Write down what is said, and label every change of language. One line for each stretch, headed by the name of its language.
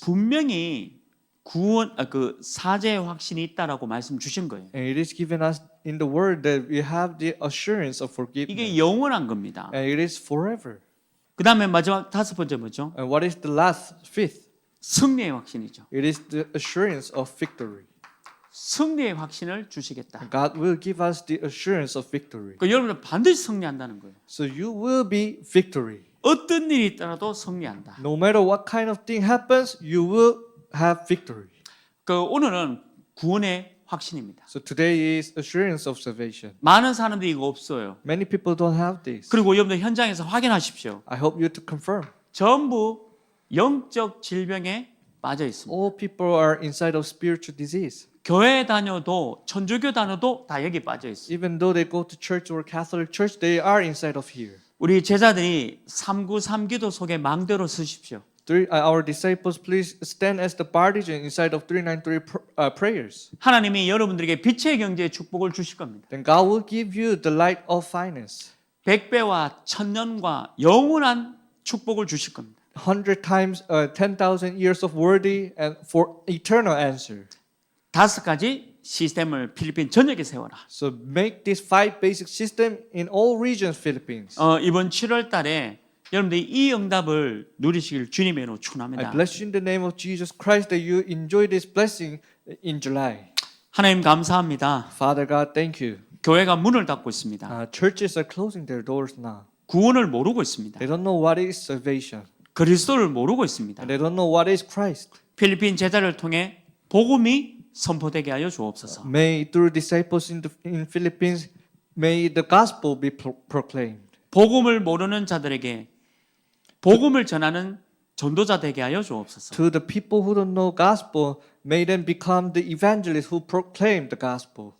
Korean: 분명히 구원 그 사죄의 확신이 있다라고 말씀 주신 거예요.
English: And it is given us in the word that we have the assurance of forgiveness.
Korean: 이게 영원한 겁니다.
English: And it is forever.
Korean: 그다음에 마지막 다섯 번째 뭐죠?
English: And what is the last fifth?
Korean: 승리의 확신이죠.
English: It is the assurance of victory.
Korean: 승리의 확신을 주시겠다.
English: God will give us the assurance of victory.
Korean: 그 여러분은 반드시 승리한다는 거예요.
English: So you will be victory.
Korean: 어떤 일이 있더라도 승리한다.
English: No matter what kind of thing happens, you will have victory.
Korean: 그 오늘은 구원의 확신입니다.
English: So today is assurance of salvation.
Korean: 많은 사람들이 이거 없어요.
English: Many people don't have this.
Korean: 그리고 여러분들 현장에서 확인하십시오.
English: I hope you to confirm.
Korean: 전부 영적 질병에 빠져 있습니다.
English: All people are inside of spiritual disease.
Korean: 교회 다녀도 천주교 다녀도 다 여기 빠져 있어요.
English: Even though they go to church or Catholic church, they are inside of here.
Korean: 우리 제자들이 393 기도 속에 망대로 서십시오.
English: Our disciples, please stand as the partisan inside of 393 prayers.
Korean: 하나님이 여러분들에게 빛의 경제의 축복을 주실 겁니다.
English: Then God will give you the light of finance.
Korean: 100배와 천년과 영원한 축복을 주실 겁니다.
English: 100 times, 10,000 years of worthy and for eternal answer.
Korean: 5가지 시스템을 필리핀 전역에 세워라.
English: So make this 5 basic system in all regions Philippines.
Korean: 이번 7월 달에 여러분들이 이 응답을 누리시길 주님의 이름으로
English: I
Korean: 축원합니다.
English: bless you in the name of Jesus Christ that you enjoy this blessing in July.
Korean: 하나님 감사합니다.
English: Father God, thank you.
Korean: 교회가 문을 닫고 있습니다.
English: Churches are closing their doors now.
Korean: 구원을 모르고 있습니다.
English: They don't know what is salvation.
Korean: 그리스도를 모르고 있습니다.
English: And they don't know what is Christ.
Korean: 필리핀 제자를 통해 복음이 선포되게 하여 주옵소서.
English: May through disciples in Philippines, may the gospel be proclaimed.
Korean: 복음을 모르는 자들에게 복음을 전하는 전도자 되게 하여 주옵소서.
English: To the people who don't know gospel, may them become the evangelists who proclaim the gospel.